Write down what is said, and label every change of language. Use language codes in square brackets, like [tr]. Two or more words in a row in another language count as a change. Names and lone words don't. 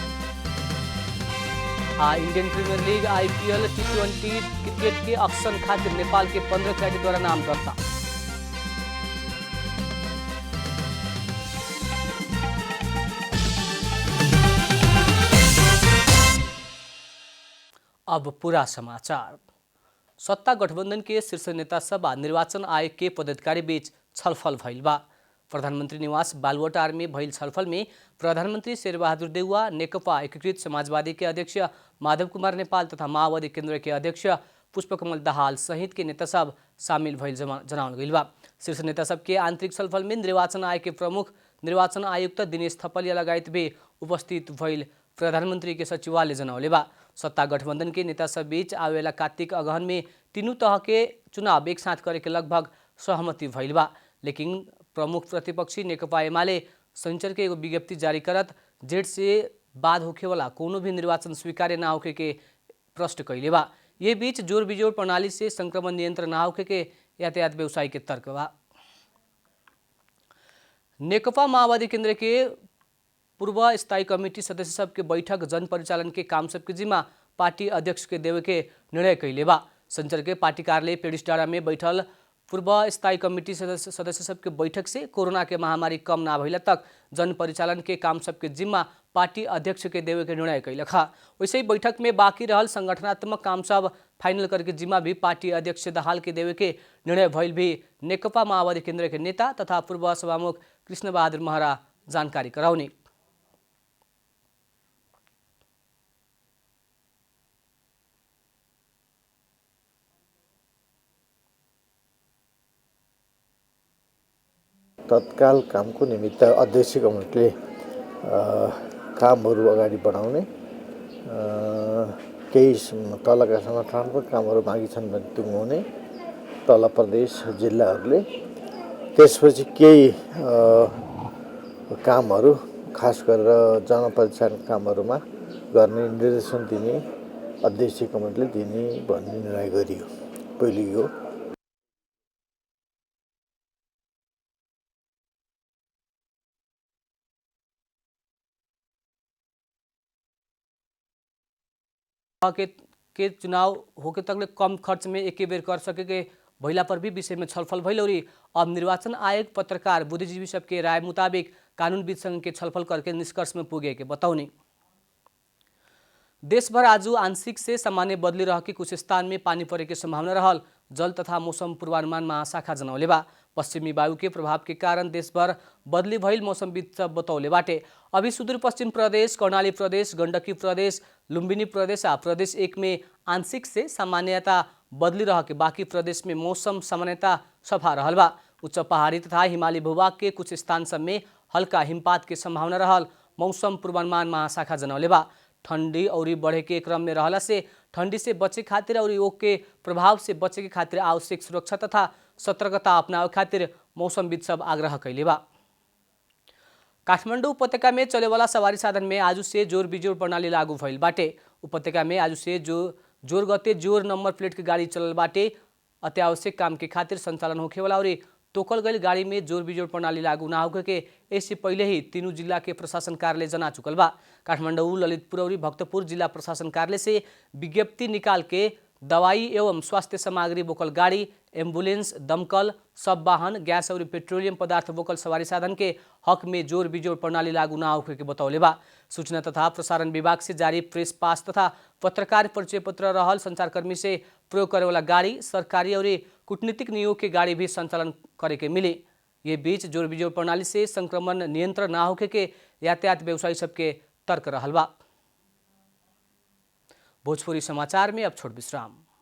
[bho] इंडियन प्रीमियर लीग IPL T20 क्रिकेट के ऑक्शन खातिर नेपाल के 15 खिलाड़ी द्वारा नाम दर्ता। अब पूरा समाचार। सत्ता गठबंधन के शीर्ष नेता सभा निर्वाचन आयोग के पदाधिकारी बीच छलफल भइल बा। प्रधानमंत्री निवास बालुवाटार में भइल छलफल में प्रधानमंत्री शेरबहादुर देउवा, नेकपा एकीकृत समाजवादी के अध्यक्ष माधव कुमार नेपाल तथा माओवादी केंद्र के अध्यक्ष पुष्पकमल दाहाल सहित के नेता सब शामिल भइल जनावल गइल बा। शीर्ष नेता सब के आंतरिक छलफल में निर्वाचन आयोग के प्रमुख निर्वाचन आयुक्त दिनेश थपलिया लगायत भी उपस्थित भइल प्रधानमंत्री के सचिवालय जनौले बा। सत्ता गठबंधन के नेता सब बीच आवेला कार्तिक अगहन में तीनों तह के चुनाव एक साथ करे के लगभग सहमति भइल बा। लेकिन प्रमुख प्रतिपक्षी नेकपा एमाले शनिचर के एगो विज्ञप्ति जारी करत जेठ से बाद होखे वाला कोनो भी निर्वाचन स्वीकार्य ना होखे के प्रश्न कैले बा। ये बीच जोर बिजोड़ प्रणाली से संक्रमण नियंत्रण ना होखे के यातायात व्यवसायी के तर्क बा। नेकपा माओवादी केंद्र के पूर्व स्थायी कमेटी सदस्य सबके बैठक जन परिचालन के काम सबके जिम्मा पार्टी अध्यक्ष के देवे के निर्णय कैले बा। संचर के पार्टी कार्यालय पेडिसडाँडा में बैठल पूर्व स्थायी कमेटी सदस्य सबके बैठक से कोरोना के महामारी कम ना भइला तक जन परिचालन के काम सबके जिम्मा पार्टी अध्यक्ष के देवे के निर्णय कैलक। वैसे ही बैठक में बाकी रहल संगठनात्मक काम सब फाइनल करके जिम्मा भी पार्टी अध्यक्ष दाहाल के देवे के निर्णय भइल भी नेकपा माओवादी केंद्र के नेता तथा पूर्व सभामुख कृष्ण बहादुर महरा जानकारी कराउने। [ne] तत्काल कामको निमित्त अध्यक्ष कमिटीले कामहरू अगाडि बढाउने, केही तलका संगठनात्मक कामहरू बाँकी छन् भने टुङ्ग्याउने तल प्रदेश जिल्लाहरूले, त्यसपछि केही कामहरू खास गरेर जनपरिचालन कामहरूमा गर्ने निर्देशन दिने अध्यक्ष कमिटीले दिने भन्ने निर्णय गरियो। पहिलो यो [bho] के चुनाव होके तकले कम खर्च में एक बेर कर सके के भइला पर भी विषय में छलफल भइल और अब निर्वाचन आयोग पत्रकार बुद्धिजीवी सबके राय मुताबिक कानूनविद संघ के छलफल करके निष्कर्ष में पुगे के बताउने। देश भर आज आंशिक से सामान्य बदली रह के कुछ स्थान में पानी परे के संभावना रहल जल तथा मौसम पूर्वानुमान महाशाखा जनौले बा। पश्चिमी वायु के प्रभाव के कारण देश भर बदली भइल मौसमविद सब बतौले बाटे। अभी सुदूरपश्चिम प्रदेश, कर्णाली प्रदेश, गण्डकी प्रदेश, लुम्बिनी प्रदेश आ प्रदेश 1 में आंशिक से सामान्यता बदली रह के बाकी प्रदेश में मौसम सामान्यता सफा रहल बा। उच्च पहाड़ी तथा हिमाली भूभाग के कुछ स्थान सब में हल्का हिमपात के संभावना रहल मौसम पूर्वानुमान महाशाखा जनौले बा। ठंडी और बढ़े के क्रम में रहला से ठंडी से बचे खातिर और ओक के प्रभाव से बचे के खातिर आवश्यक सुरक्षा तथा सतर्कता अपनावे खातिर मौसमविद सब आग्रह कैले बा। काठमाडौँ उपत्यका में चले वाला सवारी साधन में आज से जोर बिजोड़ प्रणाली लागू भइल बाटे। उपत्यका में आज से जोर गते जोर नंबर प्लेट के गाड़ी चलल बाटे। अत्यावश्यक काम के खातिर संचालन होखे वाला और तोकल गई गाड़ी में जोर बिजोड़ प्रणाली लागू ना होके के इससे पहले ही तीनों जिला के प्रशासन कार्यालय जना चुकल बा। काठमाडौँ, ललितपुर और भक्तपुर जिला प्रशासन कार्यालय से विज्ञप्ति निकाल के दवाई एवं स्वास्थ्य सामग्री बोकल गाड़ी, एम्बुलेंस, दमकल, सब वाहन, गैस और पेट्रोलियम पदार्थ बोकल सवारी साधन के हक में जोर बिजोड़ प्रणाली लागू ना होके के बतौले बा। सूचना तथा प्रसारण विभाग से जारी प्रेस पास तथा पत्रकार परिचय पत्र रहल संचारकर्मी से प्रयोग करे वाला गाड़ी, सरकारी और कूटनीतिक नियोग के गाड़ी भी संचालन करे के मिली। ये बीच जोड़ बिजोड़ प्रणाली से संक्रमण नियंत्रण ना होके के यातायात व्यवसायी सबके तर्क रहल बा। भोजपुरी समाचार में अब छोट विश्राम।